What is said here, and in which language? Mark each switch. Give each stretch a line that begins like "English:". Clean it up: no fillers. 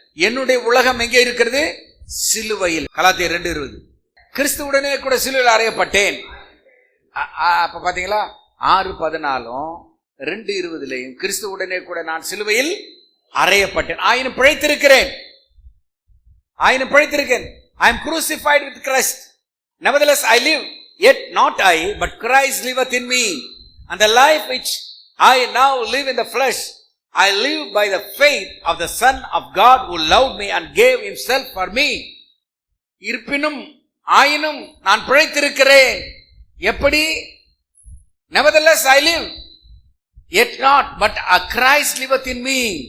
Tamil: என்னுடைய உலகம் எங்கே இருக்கிறது? சிலுவையில். கலாத்தியர் 2:20. கிறிஸ்துவுடனே கூட சிலுவையில் அறையப்பட்டேன். அப்ப பாத்தீங்களா, 6:14 2:20 கிறிஸ்துவுடனே கூட நான் சிலுவையில் அறையப்பட்டேன். ஆயினும் பிழைத்திருக்கிறேன்.
English: I am crucified with Christ. Nevertheless I live, yet not I, but Christ liveth in me. And the life which I now live in the flesh, I live by the faith of the Son of God who loved me and gave himself for me.
Tamil: இருப்பினும் ஆயினும் நான் பிழைத்திருக்கிறேன். எப்படி?
English: Nevertheless I live, yet not, but Christ liveth in me.